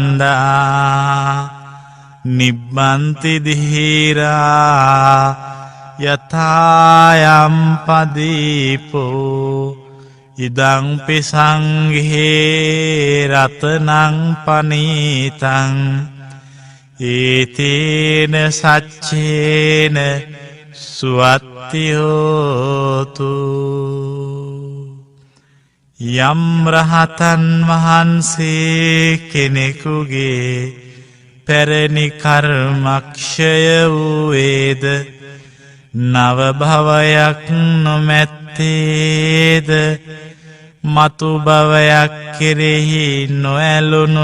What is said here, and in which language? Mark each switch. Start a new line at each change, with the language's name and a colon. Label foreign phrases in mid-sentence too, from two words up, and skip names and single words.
Pali: අවිරුල්හිච්ඡන්දා නිබ්බන්ති දිහිරා යථායම් පදීපෝ ඉදං පිසංඝේ රතනං පනීතං ඒතේන සච්චේන සුවත්ති හෝතු.
Sinhala: යම් රහතන් වහන්සේ කෙනෙකුගේ පැරණි කර්මක්ෂය වූවේද නව භවයක් නොමැත්තේද මතු භවයක් කෙරෙහි නොඇලුණු